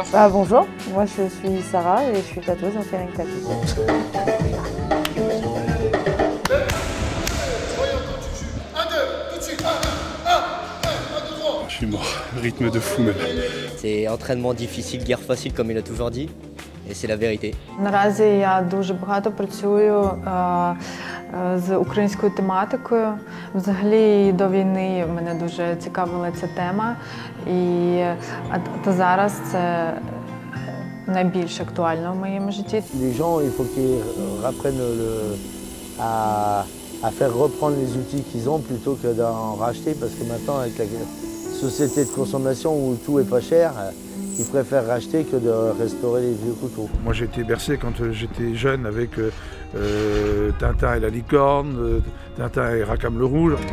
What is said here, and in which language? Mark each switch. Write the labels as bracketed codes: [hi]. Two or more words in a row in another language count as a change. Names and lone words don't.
[fr] Bonjour, moi je suis Sarah et je suis tatoueuse en [en] piercing tattoo. [fr] Je suis mort, rythme de fou même. C'est entraînement difficile, guerre facile comme il a toujours dit, et c'est la vérité. [uk] Наразі я дуже багато працюю з українською тематикою. Взагалі до війни мене дуже цікавила ця тема, і зараз це найбільш актуально в моєму житті. [fr] Les gens, il faut qu'ils apprennent à faire reprendre les outils qu'ils ont plutôt que d'en racheter, parce que maintenant avec la société de consommation où tout est pas cher, ils préfèrent racheter que de restaurer les vieux couteaux. Moi j'ai été bercé quand j'étais jeune avec Tintin et la licorne, Tintin et Rackham le rouge.